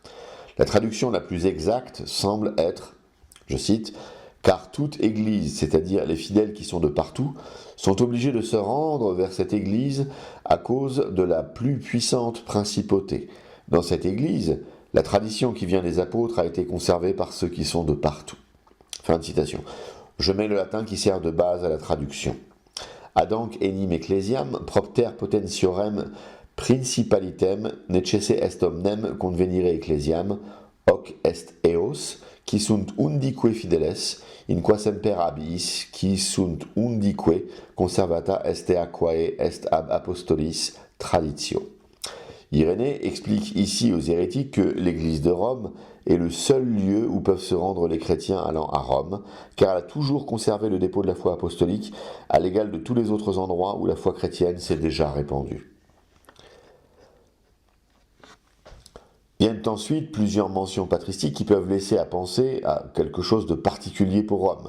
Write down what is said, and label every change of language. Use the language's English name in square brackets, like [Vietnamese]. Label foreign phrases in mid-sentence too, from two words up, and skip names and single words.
[French] La traduction la plus exacte semble être, je cite, « Car toute Église, c'est-à-dire les fidèles qui sont de partout, sont obligés de se rendre vers cette Église à cause de la plus puissante principauté. Dans cette Église, la tradition qui vient des apôtres a été conservée par ceux qui sont de partout. » Fin de citation. Je mets le latin qui sert de base à la traduction. [Latin] Adanc enim ecclesiam propter potentiorem principalitem necesse est omnem convenire ecclesiam hoc est eos qui sunt undique fideles in qua semper habiis qui sunt undique conservata est quae est ab apostolis traditio. [French] Irénée explique ici aux hérétiques que l'Église de Rome est le seul lieu où peuvent se rendre les chrétiens allant à Rome, car elle a toujours conservé le dépôt de la foi apostolique à l'égal de tous les autres endroits où la foi chrétienne s'est déjà répandue. Viennent ensuite plusieurs mentions patristiques qui peuvent laisser à penser à quelque chose de particulier pour Rome.